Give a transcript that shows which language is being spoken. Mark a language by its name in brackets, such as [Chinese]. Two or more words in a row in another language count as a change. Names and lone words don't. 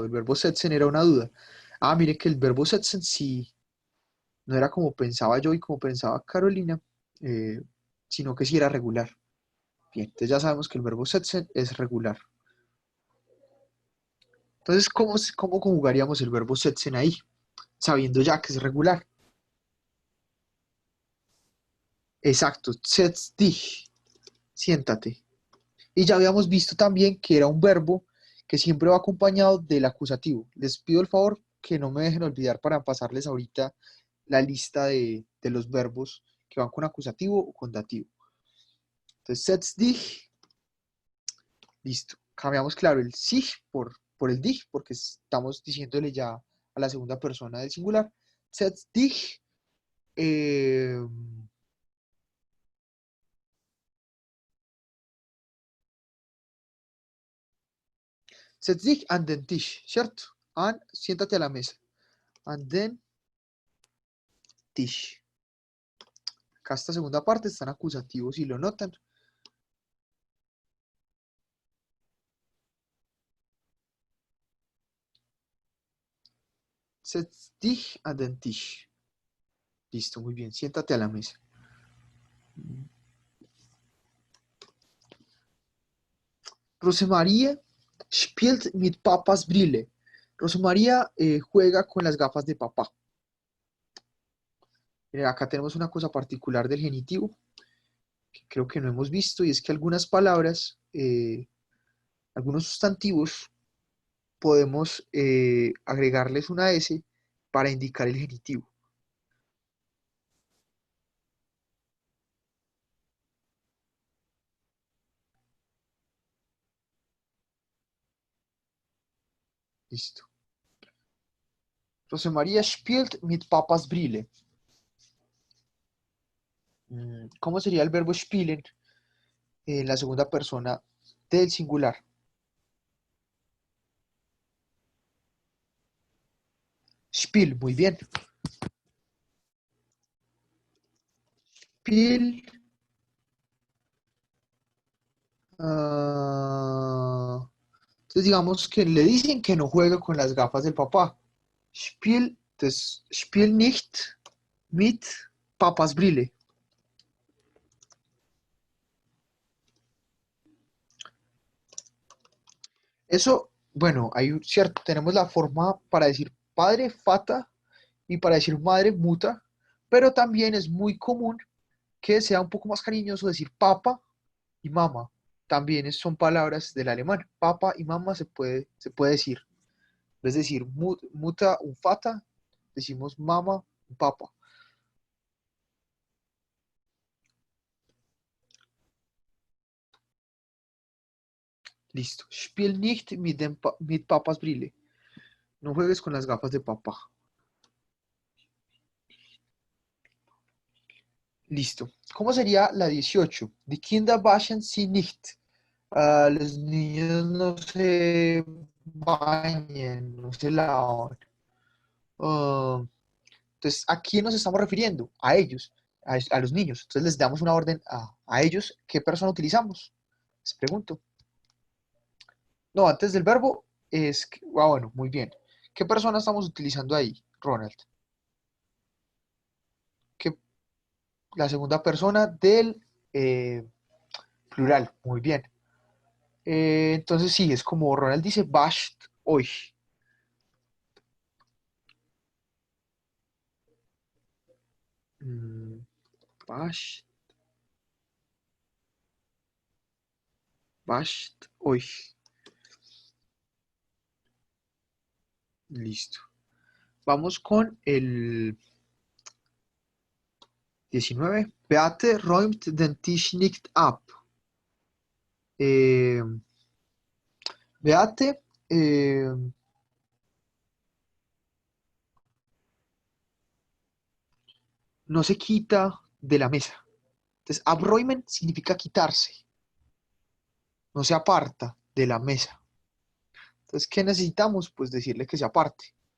[Spanish] El verbo setzen era una duda. Mire que el verbo setzen sí no era como pensaba yo y como pensaba Carolina, sino que sí era regular. Bien, entonces ya sabemos que el verbo setzen es regular. Entonces, ¿cómo conjugaríamos el verbo setzen ahí? Sabiendo ya que es regular. Exacto, [German] setz dich, [Spanish] siéntate. Y ya habíamos visto también que era un verbo que siempre va acompañado del acusativo. Les pido el favor que no me dejen olvidar para pasarles ahorita la lista de los verbos que van con acusativo o con dativo. Entonces, [German] setz dich, [Spanish] listo. Cambiamos, claro, el sich por el dich, porque estamos diciéndole ya a la segunda persona del singular. [German] Setz dich, setz dich an den Tisch, [Spanish] ¿cierto? Siéntate a la mesa. [German] An den Tisch. [Spanish] Acá esta segunda parte están acusativos y lo notan. [German] Setz dich an den Tisch. [Spanish] Listo, muy bien. Siéntate a la mesa. [German] Rosemarie spielt mit Papas Brille. [Spanish] Rosemaría juega con las gafas de papá. Acá tenemos una cosa particular del genitivo que creo que no hemos visto y es que algunas palabras, algunos sustantivos, podemos agregarles una S para indicar el genitivo. Listo. [German] Rosemaría spielt mit Papas Brille. [Spanish] ¿Cómo sería el verbo spielen en la segunda persona del singular? Spiel, muy bien. Spiel. Entonces digamos que le dicen que no juega con las gafas del papá. [German] Spiel nicht mit Papas Brille. [Spanish] Eso, bueno, cierto, tenemos la forma para decir padre, fata, y para decir madre, muta, pero también es muy común que sea un poco más cariñoso decir papa y mama. También son palabras del alemán. Papa y mama se puede decir. Es decir, [German] muta un fata, [Spanish] decimos [German] mama un papa. [Spanish] Listo. [German] Spiel nicht mit Papas Brille. [Spanish] No juegues con las gafas de papá. Listo. ¿Cómo sería la 18? [German] Die Kinder waschen sie nicht. [Spanish] Los niños no se bañan, no se lavan. Ah, entonces, ¿a quién nos estamos refiriendo? A ellos, a los niños. Entonces les damos una orden a ellos. ¿Qué persona utilizamos? Les pregunto. No, antes del verbo bueno, muy bien. ¿Qué persona estamos utilizando ahí, Ronald? ¿Qué, la segunda persona del plural, muy bien. Entonces sí, es como Ronald dice, [German] wascht euch. Mm, wascht, wascht euch. [Spanish] Listo. Vamos con el 19. [German] Beate räumt den Tisch nicht ab. [Spanish] Eh, Beate no se quita de la mesa. Entonces, abräumen significa quitarse, no se aparta de la mesa. Entonces, ¿qué necesitamos? Pues decirle que se aparte.